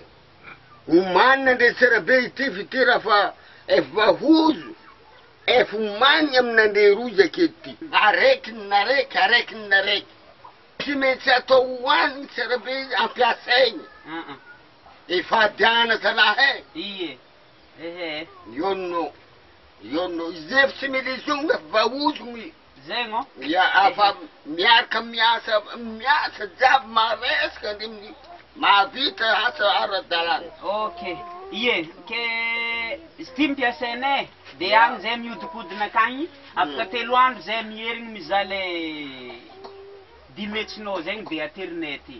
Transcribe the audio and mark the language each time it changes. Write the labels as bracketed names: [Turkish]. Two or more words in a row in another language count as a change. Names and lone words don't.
[Malagasy] Omanina andre tsara be ity fity raha fa efa vahozo. Efa omaniny amin'andre rozy akety. Araiky naraiky. Tsy maintsy atao hoaniny tsara be ampiasainy. Efa adiana zalahy e. Iye. Ionno. Izy efa tsy milizogna efa vahozogny. Zegny o. Ya afa miaraka miasa jiaby maresaka ndre mahavita asa ara-dalàna. Okay. Iye, ke izy ty mpiasainay de agny zay mihodinkodina akagny afaka 3 andro zay mierigny mizaha le 10 metsinao zegny de aterinay aty.